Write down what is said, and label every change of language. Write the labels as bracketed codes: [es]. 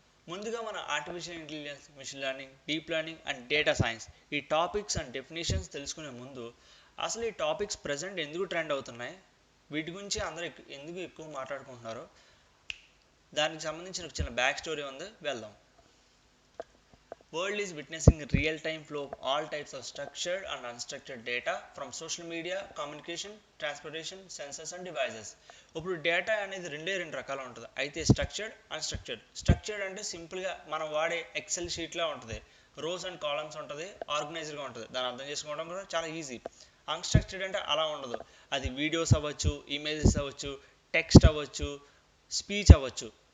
[te] ముందుగా మన artificial intelligence, machine learning, deep learning and data science ఈ టాపిక్స్ అండ్ డెఫినేషన్స్ తెలుసుకునే ముందు అసలు ఈ టాపిక్స్ ప్రజెంట్ ఎందుకు ట్రెండ్ అవుతున్నాయి, వీటి గురించి అందరూ ఎందుకు ఎక్కువ మాట్లాడుకుంటున్నారు, దానికి సంబంధించిన ఒక చిన్న బ్యాక్ స్టోరీ ఉంది, వెళ్దాం. [en] World is witnessing a real-time flow of all types of structured and unstructured data from social media, communication, transportation, sensors and devices. [te] ఇప్పుడు డేటా అనేది రెండు రకాలు ఉంటుంది. అయితే స్ట్రక్చర్డ్ అంటే సింపుల్గా మనం వాడే ఎక్సెల్ షీట్లా ఉంటుంది. రోస్ అండ్ కాలమ్స్ ఉంటుంది, ఆర్గనైజ్డ్గా ఉంటుంది. దాన్ని అర్థం చేసుకోవడం కూడా చాలా ఈజీ. అన్స్ట్రక్చర్డ్ అంటే అలా ఉండదు. అది వీడియోస్ అవ్వచ్చు, ఇమేజెస్ అవ్వచ్చు, టెక్స్ట్ అవ్వచ్చు, స్పీచ్ అవ్వచ్చు.